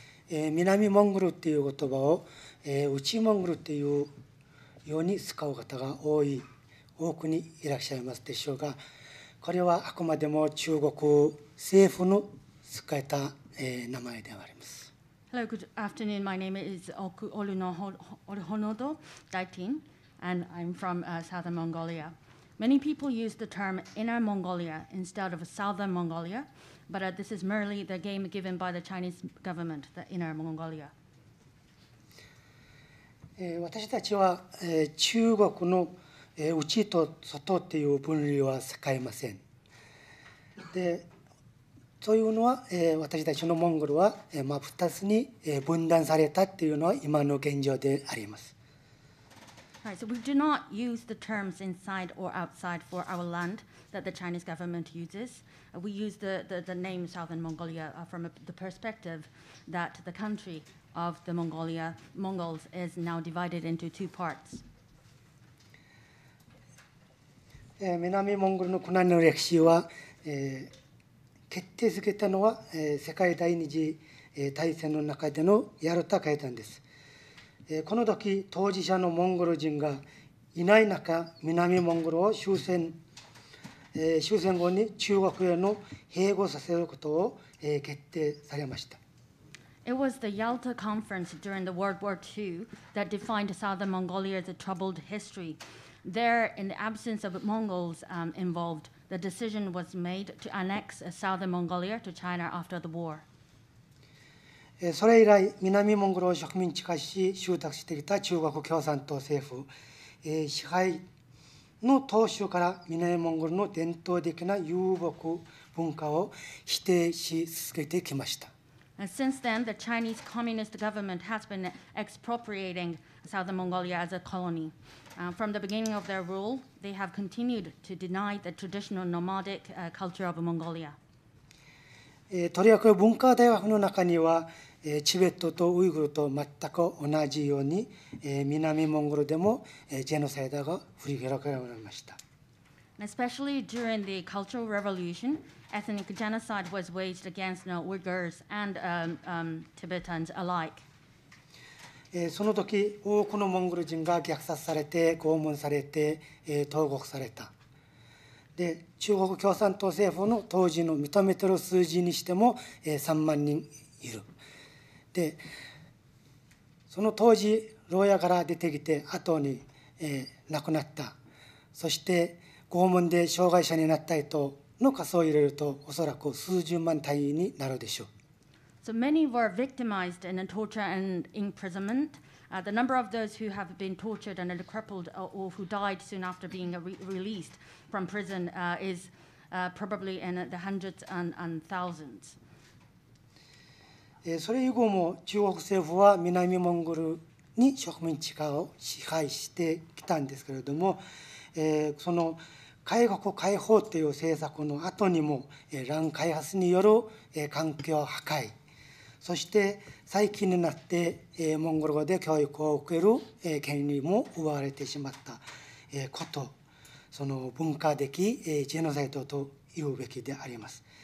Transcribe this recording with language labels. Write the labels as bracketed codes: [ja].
[ja] 南モンゴルっていう言葉を内モンゴルっていうように使う方が多くにいらっしゃいますでしょうが、これはあくまでも中国政府の使えた名前であります。 [en] Hello, good afternoon. My name is Orhonodo Daitin, and I'm from southern Mongolia. Many people use the term Inner Mongolia instead of Southern Mongolia, but this is merely the name given by the Chinese government, the Inner Mongolia. [ja] 私たちは中国の内と外っていう分類は使いません。でというのは、私たちのモンゴルは、2つに分断されたっていうのは今の現状であります。 [en] Right, so we do not use the terms inside or outside for our land that the Chinese government uses. We use the name Southern Mongolia from the perspective that the country of the Mongols is now divided into two parts. [ja] 南モンゴルの苦難の歴史は、決定づけたのは、世界第二次大戦の中でのヤルタ会談です。この時当事者のモンゴル人がいない中、南モンゴルを終戦後に中国への併合させることを、決定されました。 [en] It was the Yalta Conference during the World War II that defined Southern Mongolia as a troubled history. There, in the absence of Mongols involved, the decision was made to annex Southern Mongolia to China after the war. [ja] それ以来、南モンゴルを植民地化し、収託してきた中国共産党政府、支配の当初から南モンゴルの伝統的な遊牧文化を否定し続けてきました。 [en] Since then, the Chinese Communist government has been expropriating Southern Mongolia as a colony. From the beginning of their rule, they have continued to deny the traditional nomadic culture of Mongolia. [ja] とりわけ文化大学の中には、チベットとウイグルと全く同じように、南モンゴルでもジェノサイドが繰り広げられました。 [en] Especially during the Cultural Revolution, ethnic genocide was waged against Uyghurs and Tibetans alike. [ja] その時、多くのモンゴル人が虐殺されて、拷問されて、投獄された。で、中国共産党政府の当時の認めている数字にしても、3万人いる。で、その当時、牢屋から出てきて、後に、亡くなった。そして、拷問で障害者になった人の数を入れると、おそらく数十万単位になるでしょう。 [en] So many were victimized in torture and imprisonment, The number of those who have been tortured and crippled or who died soon after being released from prison is probably in the hundreds and thousands. [ja] それ以後も中国政府は南モンゴルに植民地化を支配してきたんですけれども、その開国開放という政策の後にも乱開発による環境破壊、そして最近になってモンゴル語で教育を受ける権利も奪われてしまったこと、その文化的ジェノサイドと言うべきであります。